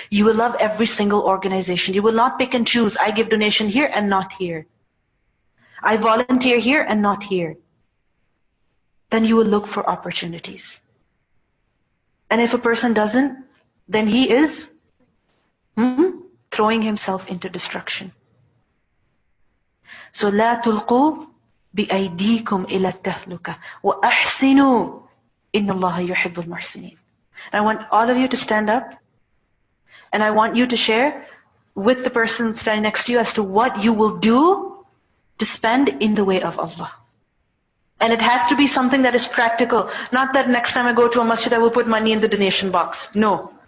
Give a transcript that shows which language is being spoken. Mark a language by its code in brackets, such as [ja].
[en] You will love every single organization. You will not pick and choose. I give donation here and not here. I volunteer here and not here. Then you will look for opportunities. And if a person doesn't, then he is throwing himself into destruction. [ar] So لا تلقوا بأيديكم إلى التهلكة وأحسنوا إن الله يحب المحسنين. [en] I want all of you to stand up, and I want you to share with the person standing next to you as to what you will do to spend in the way of Allah. And it has to be something that is practical. Not that next time I go to a masjid I will put money in the donation box. No.